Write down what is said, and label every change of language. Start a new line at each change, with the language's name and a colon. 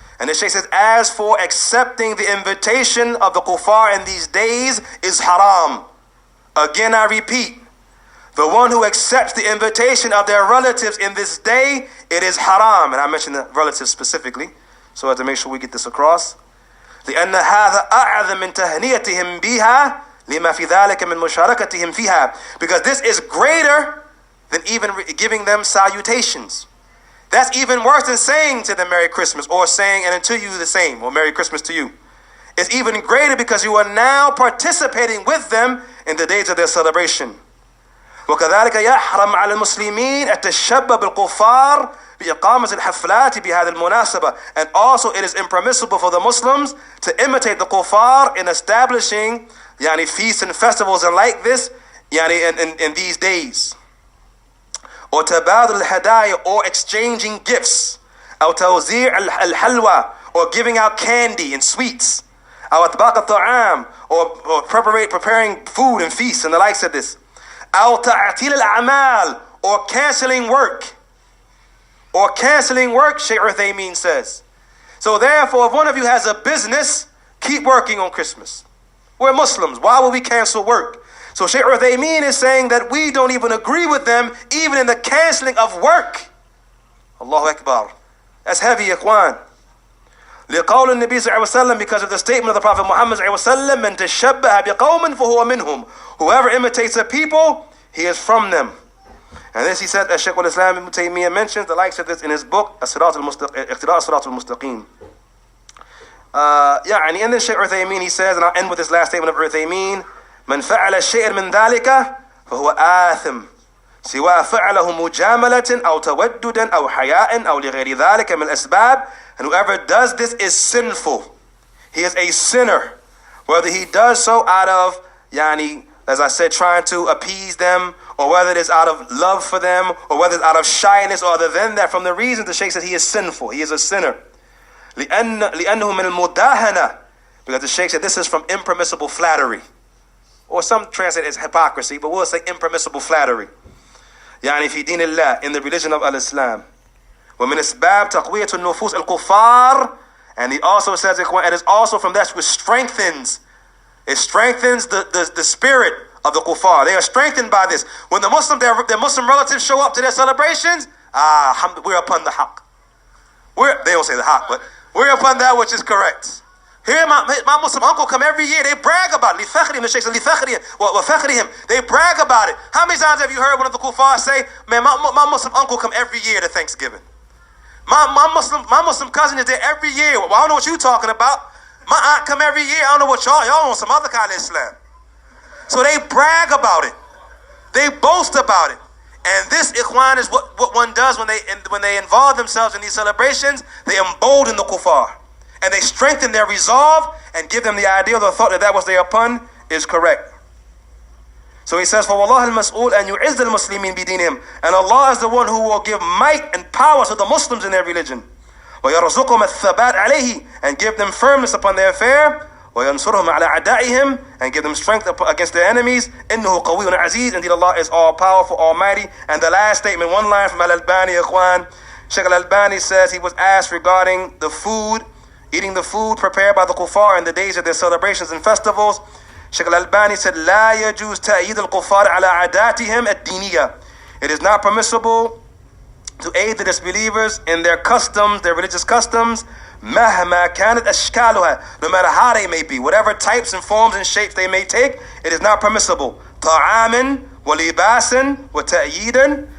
English: And the Shaykh says, as for accepting the invitation of the kuffar in these days is haram. Again, I repeat, the one who accepts the invitation of their relatives in this day, it is haram. And I mentioned the relatives specifically, so as to make sure we get this across.
Arabic: لأن هذا أعظم من تهنئتهم بها لما في ذلك من مشاركتهم فيها,
English: because this is greater than even giving them salutations. That's even worse than saying to them Merry Christmas, or saying and to you the same, or Merry Christmas to you. It's even greater because you are now participating with them in the days of their celebration.
Arabic: وكذلك يحرم على المسلمين التشبه بالكفار بإقامة الحفلات بهذه المناسبة.
English: And also it is impermissible for the Muslims to imitate the kuffar in establishing feasts and festivals and like this in these days. Or
Arabic: تبادل الهدايا,
English: or exchanging gifts.
Arabic: أو توزيع الحلوى,
English: or giving out candy and sweets.
Arabic: أو أطباق الطعام,
English: or preparing food and feasts and the likes of this.
Arabic: أو تعطيل الأعمال,
English: or canceling work. Or canceling work, Shaykh Uthaymeen says. So therefore, if one of you has a business, keep working on Christmas. We're Muslims. Why would we cancel work? So Shaykh Uthaymeen is saying that we don't even agree with them, even in the canceling of work. Allahu Akbar. That's heavy, ikhwan.
Arabic: لقول النبي صلى الله عليه وسلم,
English: because of the statement of the Prophet Muhammad
Arabic: صلى الله عليه وسلم, من تشبه بقوم فهو منهم.
English: Whoever imitates a people, he is from them. And this he said, as Shaykh al-Islam Ibn Taymiyyah mentions the likes of this in his book,
Arabic: اقتداء الصراط المستقيم.
English: And then Shaykh Uthaymeen, he says, and I'll end with this last statement of Uthaymeen,
Arabic: من فعل شيئا من ذلك فهو آثم سواء فعله مجاملة أو توددا أو حياء أو لغير ذلك من الأسباب.
English: And whoever does this is sinful. He is a sinner. Whether he does so out of, as I said, trying to appease them, or whether it is out of love for them, or whether it's out of shyness, or other than that, from the reason the Shaykh said he is sinful. He is a sinner.
Arabic: لأنه من المداهنة,
English: because the Shaykh said this is from impermissible flattery. Or some translate it as hypocrisy, but we'll say impermissible flattery.
Arabic: في دين الله,
English: in the religion of al-Islam.
Arabic: ومن أسباب تقوية النفوس الكفار,
English: And he also says, it is also from that which strengthens. It strengthens the spirit of the kuffar. They are strengthened by this. When their Muslim relatives show up to their celebrations, we're upon the haqq. They don't say the haqq, but we're upon that which is correct. Here, my Muslim uncle come every year. They brag about it. The Shaykh said, they brag about it. How many times have you heard one of the kuffar say, man, my Muslim uncle come every year to Thanksgiving. My Muslim cousin is there every year. Well, I don't know what you're talking about. My aunt come every year. I don't know what y'all on some other kind of Islam. So they brag about it. They boast about it. And this, ikhwan, is what one does when they involve themselves in these celebrations. They embolden the kuffar. And they strengthen their resolve and give them the idea or the thought that what they are upon is correct.
Arabic: So he says, فَوَاللَّهِ الْمَسْئُولُ أَنْ يُعِزَّ الْمُسْلِمِينَ بِدِينِهِمْ.
English: And Allah is the one who will give might and power to the Muslims in their religion.
Arabic: وَيَرْزُقُهُمَ الثَّبَاتَ عَلَيْهِ.
English: And give them firmness upon their affair.
Arabic: وَيَنْصُرُهُمْ عَلَى أَعْدَائِهِمْ.
English: And give them strength against their enemies.
Arabic: إِنَّهُ قَوِيٌّ عَزِيزٌ.
English: Indeed, Allah is all powerful, almighty. And the last statement, one line from al-Albani, ikhwan. Shaykh al-Albani says he was asked regarding the food, eating the food prepared by the kuffar in the days of their celebrations and festivals. Shaykh al-Albani said,
Arabic: لا يجوز تأييد الكفار على عاداتهم الدينية.
English: It is not permissible to aid the disbelievers in their customs, their religious customs,
Arabic: مهما كانت أشكالها,
English: no matter how they may be, whatever types and forms and shapes they may take, it is not permissible.
Arabic: طعام ولباس وتأييدا.